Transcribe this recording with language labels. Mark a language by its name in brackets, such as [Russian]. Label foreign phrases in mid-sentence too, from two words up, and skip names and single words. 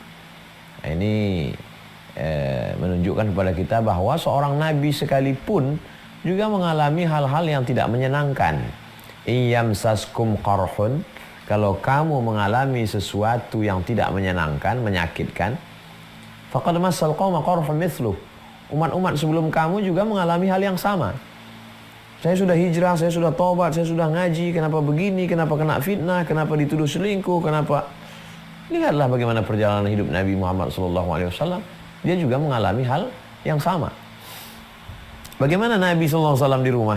[Indonesian] Nah, ini menunjukkan kepada kita bahwa seorang nabi sekalipun juga mengalami hal-hal yang tidak menyenangkan. [Arabic] إن يمسسكم قرح, [Indonesian] kalau kamu mengalami sesuatu yang tidak menyenangkan, menyakitkan, [Arabic] فقد مس القوم قرح مثله. [Indonesian] Umat-umat sebelum kamu juga mengalami hal yang sama. Saya sudah hijrah, saya sudah tobat, saya sudah ngaji, kenapa begini, kenapa kena fitnah, kenapa dituduh selingkuh, kenapa? Lihatlah bagaimana perjalanan hidup Nabi Muhammad SAW. Dia juga mengalami hal yang sama. Bagaimana Nabi SAW di rumah?